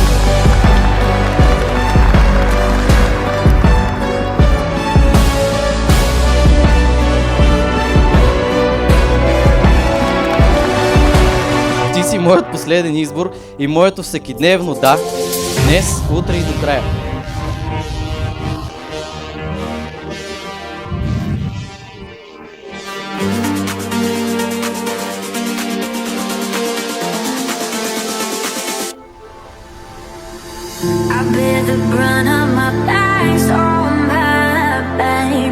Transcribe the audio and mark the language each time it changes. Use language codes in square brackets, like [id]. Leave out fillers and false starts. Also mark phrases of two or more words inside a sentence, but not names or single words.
[bg] Ти си моят последен избор и моето всекидневно да, днес, утре и до края. [en] I bear the brunt of my past, oh my babe.